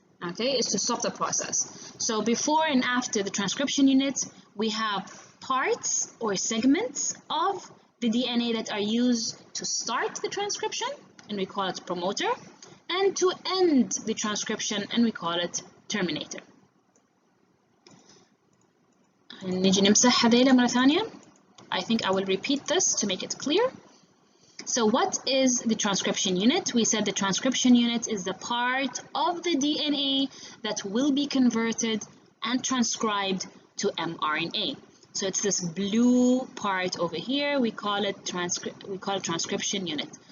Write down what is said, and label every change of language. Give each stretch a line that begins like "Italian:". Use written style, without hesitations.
English: Okay, is to stop the process. So before and after the transcription unit, we have parts or segments of the DNA that are used to start the transcription, and we call it promoter, and to end the transcription, and we call it terminator.
Arabic: نيجي نمسح هذيلا مرة ثانية.
English: I think I will repeat this to make it clear. So what is the transcription unit? We said the transcription unit is the part of the DNA that will be converted and transcribed to mRNA. So it's this blue part over here. We call it transcription unit.